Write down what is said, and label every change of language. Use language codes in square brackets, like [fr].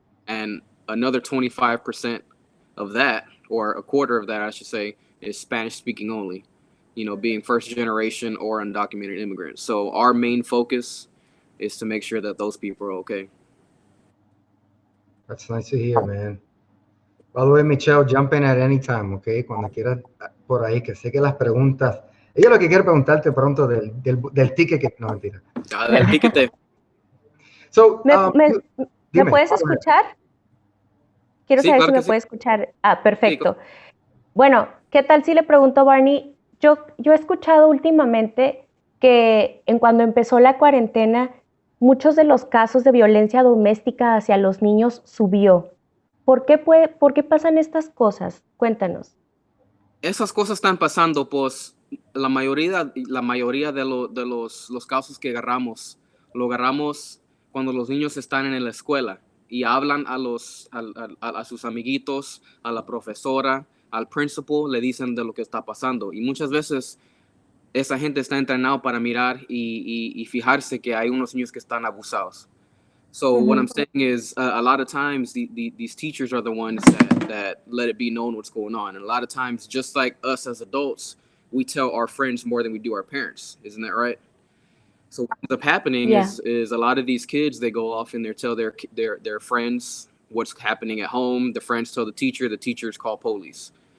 [en] And another 25% of that, or a quarter of that, I should say, is Spanish speaking only, you know, being first generation or undocumented immigrants. So our main focus is to make sure that those people are okay. That's nice to hear, man. By the way, Michelle, jump in at any time, okay? [es] Cuando quieras por ahí, que sé que las preguntas. Ella lo que quiere preguntarte pronto del ticket que no, mentira. Del ticket. [en] So, [es] ¿Me puedes escuchar? Quiero saber si me puedes escuchar. Ah, perfecto. Sí. Bueno, ¿qué tal si le pregunto a Barney? Yo he escuchado últimamente que cuando empezó la cuarentena, muchos de los casos de violencia doméstica hacia los niños subió. ¿Por qué pasan estas cosas? Cuéntanos. Esas cosas están pasando, pues la mayoría de los casos que agarramos, lo agarramos cuando los niños están en la escuela y hablan a sus amiguitos, a la profesora, al principal, le dicen de lo que está pasando. Y muchas veces esa gente está entrenado para mirar y fijarse que hay unos niños que están abusados. [en] So what I'm saying is a lot of times these teachers are the ones that let it be known what's going on. And a lot of times, just like us as adults, we tell our friends more than we do our parents. Isn't that right? So what ends up happening is a lot of these kids, they go off and they tell their friends what's happening at home. The friends tell the teachers call police.